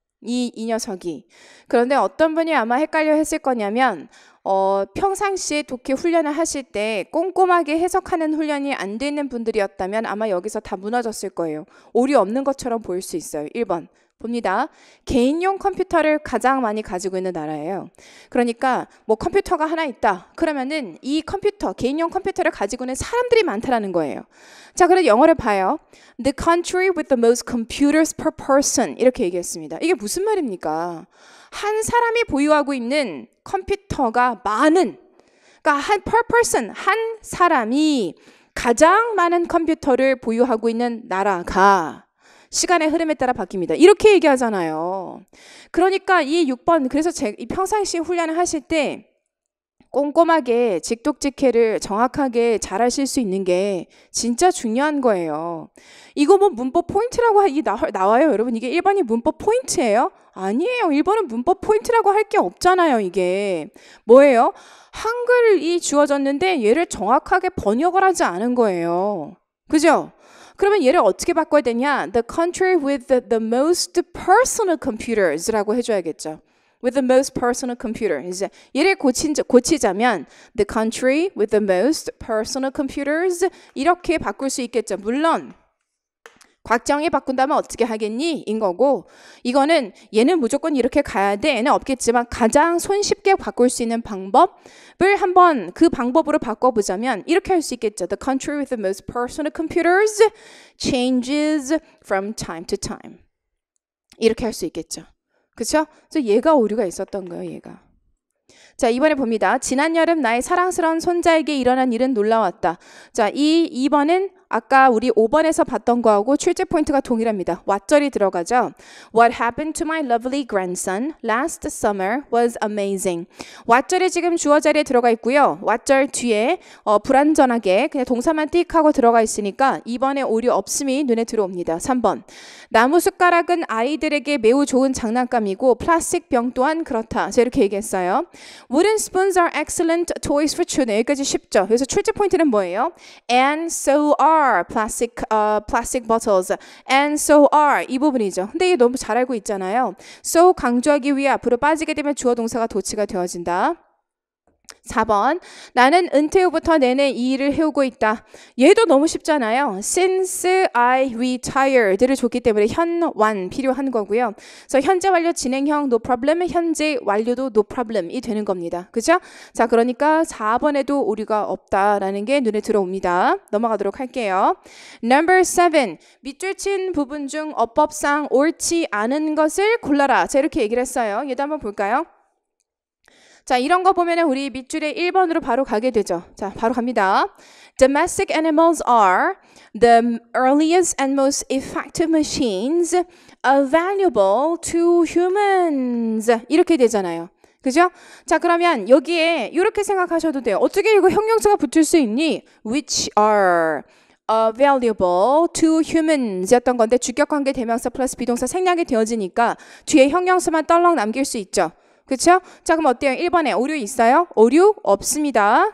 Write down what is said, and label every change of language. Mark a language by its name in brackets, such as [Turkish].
[Korean] 이 녀석이. 그런데 어떤 분이 아마 헷갈려 했을 거냐면 평상시에 독해 훈련을 하실 때 꼼꼼하게 해석하는 훈련이 안 되는 분들이었다면 아마 여기서 다 무너졌을 거예요. 오류 없는 것처럼 보일 수 있어요. 1번. 봅니다. 개인용 컴퓨터를 가장 많이 가지고 있는 나라예요. 그러니까 뭐 컴퓨터가 하나 있다. 그러면은 이 컴퓨터, 개인용 컴퓨터를 가지고 있는 사람들이 많다라는 거예요. 자, 그래서 영어를 봐요. [English] The country with the most computers per person [Korean] 이렇게 얘기했습니다. 이게 무슨 말입니까? 한 사람이 보유하고 있는 컴퓨터가 많은, 그러니까 한 [English] per person, [Korean] 한 사람이 가장 많은 컴퓨터를 보유하고 있는 나라가 시간의 흐름에 따라 바뀝니다. 이렇게 얘기하잖아요. 그러니까 이 6번 그래서 이 평상시 훈련을 하실 때 꼼꼼하게 직독직해를 정확하게 잘 하실 수 있는 게 진짜 중요한 거예요. 이거 뭐 문법 포인트라고 나와요. 여러분 이게 1번이 문법 포인트예요? 아니에요. 1번은 문법 포인트라고 할 게 없잖아요. 이게 뭐예요? 한글이 주어졌는데 얘를 정확하게 번역을 하지 않은 거예요. 그죠? 그러면 얘를 어떻게 바꿔야 되냐? [English] The country with the most personal computers [Korean] 라고 해줘야겠죠. [English] With the most personal computers. 얘를 고치자면 the country with the most personal computers 이렇게 바꿀 수 있겠죠. [Korean] 물론 곽정이 바꾼다면 어떻게 하겠니? 인 거고 이거는 얘는 무조건 이렇게 가야 돼. 얘는 없겠지만 가장 손쉽게 바꿀 수 있는 방법을 한번 그 방법으로 바꿔보자면 이렇게 할 수 있겠죠. [English] The country with the most personal computers changes from time to time. [Korean] 이렇게 할 수 있겠죠. 그렇죠? 그래서 얘가 오류가 있었던 거예요. 얘가. 자, 이번에 봅니다. 지난 여름 나의 사랑스러운 손자에게 일어난 일은 놀라웠다. 자, 이 2번은 아까 우리 5번에서 봤던 거하고 출제 포인트가 동일합니다. 왓절이 들어가죠. [English] What happened to my lovely grandson last summer was amazing. [Korean] 왓절이 지금 주어 자리에 들어가 있고요. 왓절 뒤에 불완전하게 그냥 동사만 띡 하고 들어가 있으니까 2번에 오류 없음이 눈에 들어옵니다. 3번. 나무 숟가락은 아이들에게 매우 좋은 장난감이고 플라스틱 병 또한 그렇다. 제가 이렇게 얘기했어요. [English] Wooden spoons are excellent toys for children. [Korean] 여기까지 쉽죠. 그래서 출제 포인트는 뭐예요? [English] And so are plastic bottles. And so are [Korean] 이 부분이죠. 근데 이게 너무 잘 알고 있잖아요. So 강조하기 위해 앞으로 빠지게 되면 주어 동사가 도치가 되어진다. 4번. 나는 은퇴 후부터 내내 이 일을 해오고 있다. 얘도 너무 쉽잖아요. [English] Since I retired [Korean] 를 줬기 때문에 현완 필요한 거고요. 그래서 현재 완료 진행형 [English] no problem, [Korean] 현재 완료도 no problem이 되는 겁니다. 그죠? 자, 그러니까 4번에도 오류가 없다라는 게 눈에 들어옵니다. 넘어가도록 할게요. [English] Number 7. [Korean] 밑줄 친 부분 중 어법상 옳지 않은 것을 골라라. 자, 이렇게 얘기를 했어요. 얘도 한번 볼까요? 자, 이런 거 보면은 우리 밑줄에 1번으로 바로 가게 되죠. 자, 바로 갑니다. [English] Domestic animals are the earliest and most effective machines available to humans. [Korean] 이렇게 되잖아요. 그죠? 자, 그러면 여기에 이렇게 생각하셔도 돼요. 어떻게 이거 형용사가 붙을 수 있니? [English] Which are available to humans [Korean] 였던 건데 주격관계 대명사 플러스 비동사 생략이 되어지니까 뒤에 형용사만 떨렁 남길 수 있죠. 그렇죠? 자, 그럼 어때요? 1번에 오류 있어요? 오류 없습니다.